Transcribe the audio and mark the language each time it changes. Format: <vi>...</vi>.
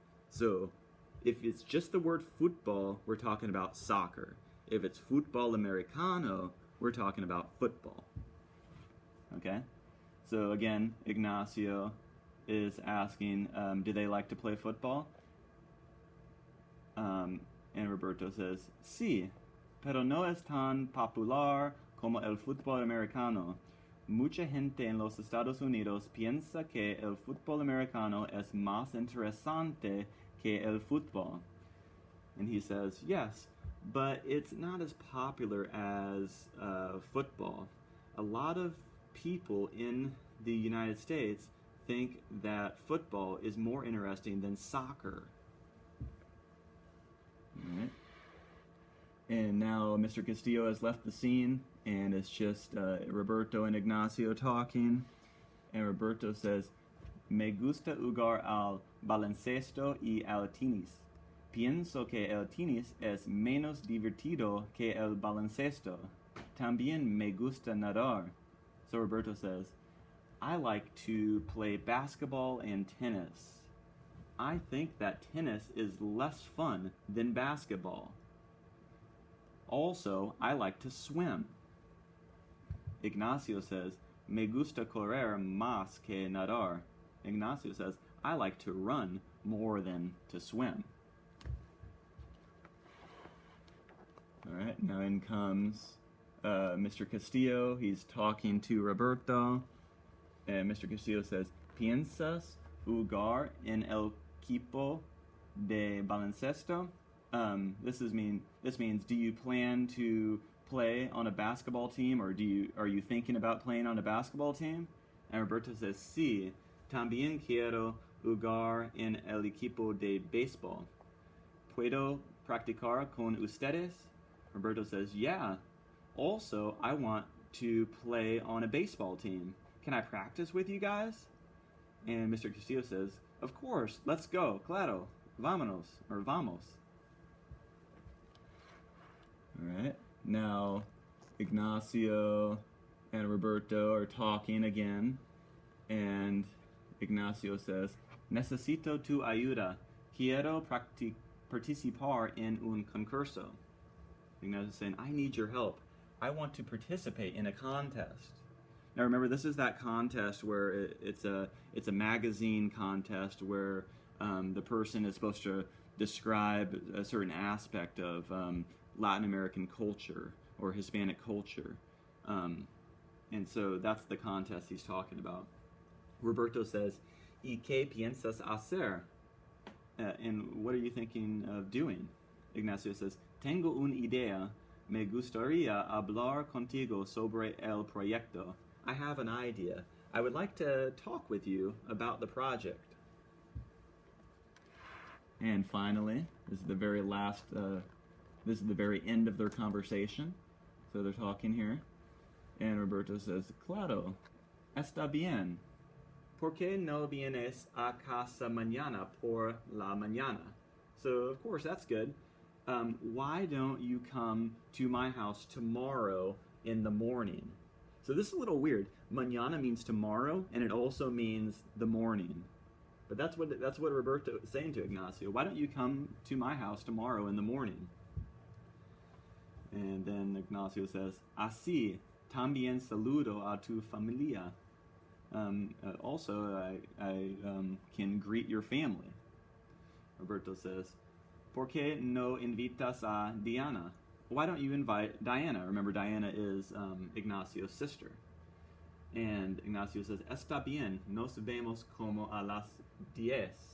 <en>So, if it's just the word football, we're talking about soccer. If it's football americano, we're talking about football. Okay? So again, Ignacio is asking, do they like to play football?</en> <es>And Roberto says, sí, pero no es tan popular como el fútbol americano. Mucha gente en los Estados Unidos piensa que el fútbol americano es más interesante que el fútbol.</es> <en>And he says, yes, but it's not as popular as football. A lot of people in the United States think that football is more interesting than soccer. All right. And now Mr. Castillo has left the scene, and it's just Roberto and Ignacio talking.</en> <es>And Roberto says, me gusta jugar al baloncesto y al tenis. Pienso que el tenis es menos divertido que el baloncesto. También me gusta nadar.</es> <en>So Roberto says, I like to play basketball and tennis. I think that tennis is less fun than basketball. Also, I like to swim.</en> <es>Ignacio says, me gusta correr más que nadar.</es> <en>Ignacio says, I like to run more than to swim. All right, now in comes Mr. Castillo. He's talking to Roberto. And Mr.</en> <es>Castillo says, ¿Piensas jugar en el equipo de baloncesto?</es> <en>This means, do you plan to play on a basketball team, or are you thinking about playing on a basketball team?</en> <es>And Roberto says, sí, también quiero jugar en el equipo de béisbol. ¿Puedo practicar con ustedes?</es> <en>Roberto says, yeah. Also, I want to play on a baseball team. Can I practice with you guys? And Mr. Castillo says, of course, let's go.</en> <es>Claro, vámonos, or vamos.</es> <en>All right, now Ignacio and Roberto are talking again, and Ignacio says, necesito tu ayuda.</en> <es>Quiero participar en un concurso.</es> <en>Ignacio is saying, I need your help. I want to participate in a contest. Now remember, this is that contest where it's a magazine contest where the person is supposed to describe a certain aspect of Latin American culture or Hispanic culture. And so that's the contest he's talking about.</en> <es>Roberto says, ¿Y qué piensas hacer?</es> <en>And what are you thinking of doing?</en> <es>Ignacio says, tengo una idea. Me gustaría hablar contigo sobre el proyecto.</es> <en>I have an idea. I would like to talk with you about the project. And finally, this is the very last, this is the very end of their conversation. So they're talking here. And Roberto says, claro, está bien.</en> <es>¿Por qué no vienes a casa mañana por la mañana?</es> <en>So, of course, that's good. Why don't you come to my house tomorrow in the morning? So this is a little weird. Mañana means tomorrow, and it also means the morning. But that's what Roberto is saying to Ignacio. Why don't you come to my house tomorrow in the morning?</en> <es>And then Ignacio says, así también saludo a tu familia.</es> <en>Also, I can greet your family. Roberto says,</en> <es>¿Por qué no invitas a Diana?</es> <en>Why don't you invite Diana? Remember, Diana is Ignacio's sister.</en> <es>And Ignacio says, Está bien, nos vemos como a las 10.</es>